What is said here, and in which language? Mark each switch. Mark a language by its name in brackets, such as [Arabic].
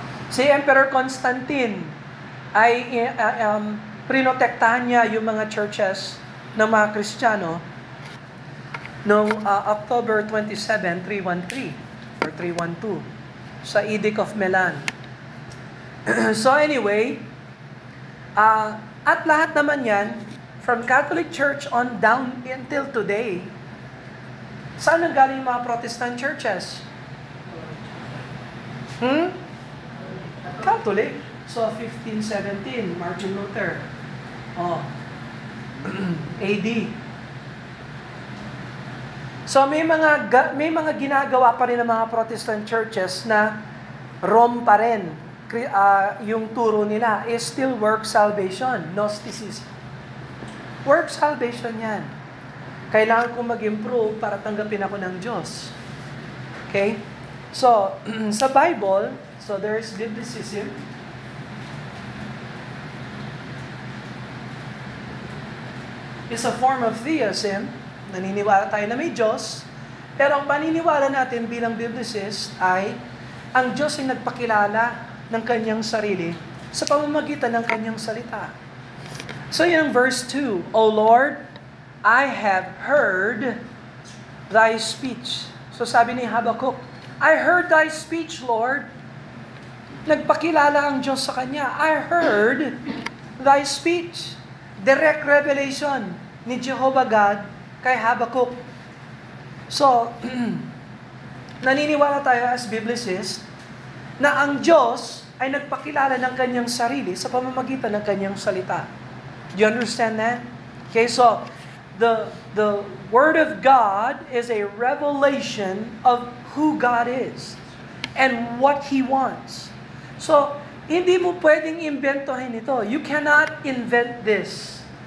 [Filipino] Si Emperor Constantine ay prinotektahan niya yung mga churches ng mga Kristiyano noong October 27, 313 or 312 sa Edict of Milan. [English] So anyway, [Filipino] at lahat naman yan, [English] from Catholic Church on down until today, [Filipino] saan nanggaling yung mga [English] Protestant churches? Catholic. So, 1517, Martin Luther. AD. [Filipino] So, may mga ginagawa pa rin ng mga Protestant churches na Rome pa rin. Yung turo nila [English] is still work salvation, Gnosticism. Work salvation yan. [Filipino] Kailangan kong mag-improve para tanggapin ako ng Diyos. [English] Okay? So, sa Bible, so there is biblicism. It's a form of theism. [Filipino] Naniniwala tayo na may Diyos. Pero ang paniniwala natin bilang biblicist ay ang Diyos ay nagpakilala ng kanyang sarili sa pamamagitan ng kanyang salita. [English] So yung verse 2, O Lord, I have heard thy speech. So sabi ni Habakkuk, I heard thy speech, Lord. [Filipino] Nagpakilala ang Diyos sa kanya. [English] I heard thy speech. [Filipino] Direct revelation ni Jehovah God kay Habakkuk. So, naniniwala tayo as biblicist na ang Diyos ay nagpakilala ng kanyang sarili sa pamamagitan ng kanyang salita. [English] Do you understand that? Okay, so the Word of God is a revelation of who God is and what He wants. [Filipino] So, hindi mo pwedeng imbentohin ito. [English] You cannot invent this.